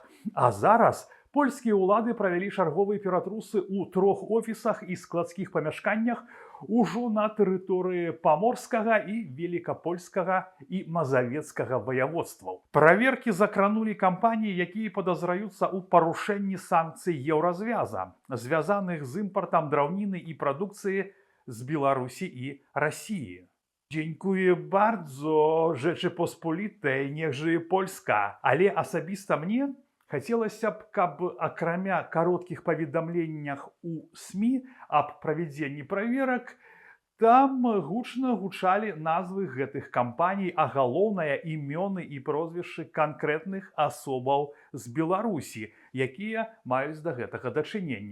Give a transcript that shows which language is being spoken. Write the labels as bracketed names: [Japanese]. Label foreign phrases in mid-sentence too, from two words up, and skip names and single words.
[Belarusian] А зараз польскія ўлады правялі чарговыя ператрусы ў 3 офісах і складскіх памяшканнях ужо на тэрыторыі Паморскага і Велікапольскага і Мазавецкага ваяводстваў. Праверкі закранулі кампаніі, якія падазраюцца ў парушэнні санкцый Еўразвяза, звязаных з імпартам драўніны і прадукцыі з Беларусі і Расіі. [Polish] Дзякуję bardzo Rzeczypospolitej, niech żyje Polska. [Belarusian] Але асабіста мне хацелася б, каб акрамя кароткіх паведамленнях у СМІ аб правядзенні праверак, там гучна гучалі назвы гэтых кампаній, а галоўнае імёны і прозвішчы канкрэтных асобаў з Беларусі, якія маюць да гэтага дачыненне.